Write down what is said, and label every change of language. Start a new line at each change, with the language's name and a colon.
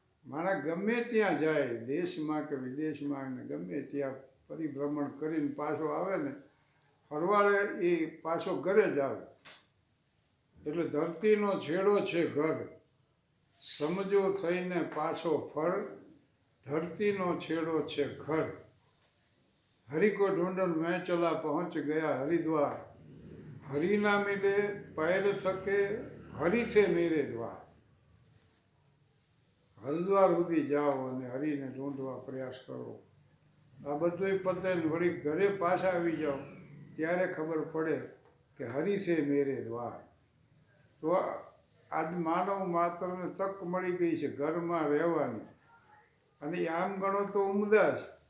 Gujarati: માણસ ગમે ત્યાં જાય, દેશમાં કે વિદેશમાં, ને ગમે ત્યાં પરિભ્રમણ કરીને પાછો આવે ને ફરવાડે એ પાછો ઘરે જ આવે. એટલે ધરતીનો છેડો છે ઘર, સમજો થઈને પાછો ફર, ધરતીનો છેડો છે ઘર.
Hindi: हरि को ढूंढन मैं चला पहुंच गया हरिद्वार, हरि ना मिले पैर थके हरि थे मेरे द्वार.
Gujarati: હરિદ્વાર સુધી જાઓ અને હરિને ઢૂંઢવા પ્રયાસ કરો. આ બધું પતે ને વળી ઘરે પાછા આવી જાઓ ત્યારે ખબર પડે કે હરિ છે મેરે દ્વાર. તો આજ માનવ માત્રને તક મળી ગઈ છે ઘરમાં રહેવાની, અને આમ ગણો તો ઉમદા છે.